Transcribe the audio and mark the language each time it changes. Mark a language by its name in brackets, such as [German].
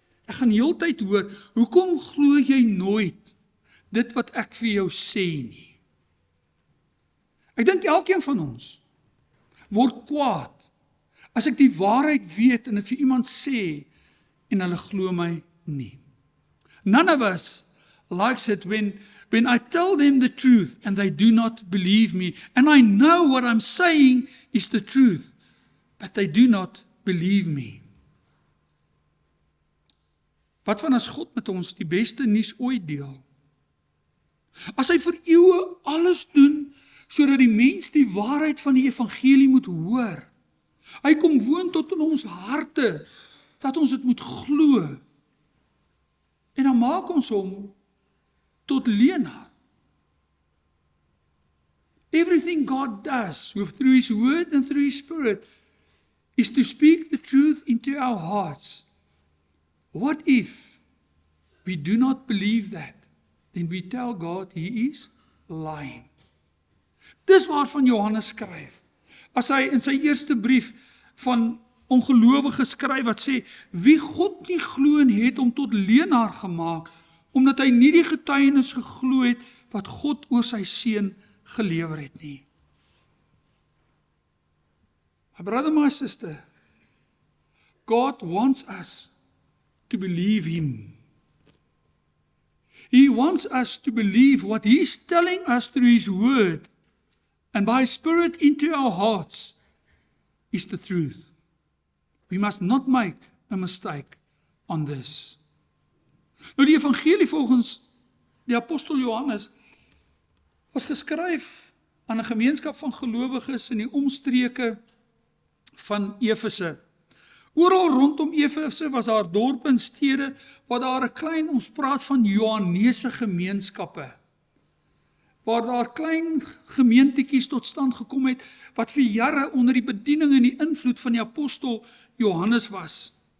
[Afrikaans] Ek gaan heeltyd hoor, hoekom glo jy nooit dit wat ek vir jou sê nie? Ek dink elkeen van ons word kwaad as ek die waarheid weet en dit vir iemand sê en hulle glo my nie. [English] None of us likes it when I tell them the truth and they do not believe me, and I know what I'm saying is the truth, but they do not believe me. [Afrikaans] Wat van as God met ons die beste nuus ooit deel? As hy vir eeue alles doen, sodat die mens die waarheid van die evangelie moet hoor. Hy kom woon tot in ons harte, dat ons dit moet glo. En dan maak ons hom tot leenaar. [English] Everything God does, through His word and through His Spirit, is to speak the truth into our hearts. What if we do not believe that? Then we tell God He is lying. [Afrikaans] Dis waarvan Johannes skryf. As hy in sy eerste brief van ongelowige skryf wat sê, wie God nie glo en het hom tot leenaar gemaak, omdat hy nie die getuienis geglo het wat God oor sy seun gelewer het nie. [English] My brother, my sister, God wants us to believe Him. He wants us to believe what He is telling us through His word, and by His Spirit into our hearts is the truth. We must not make a mistake on this. [Afrikaans] Nou die evangelie volgens die apostel Johannes was geskryf aan 'n gemeenskap van gelowiges in die omstreke van Efese. Oral rondom Efese was daar dorpe en stede waar daar 'n klein, ons praat van Johannese gemeenskappe, waar daar klein gemeentetjies tot stand gekom het, wat vir jare onder die bediening en die invloed van die apostel Johannes was.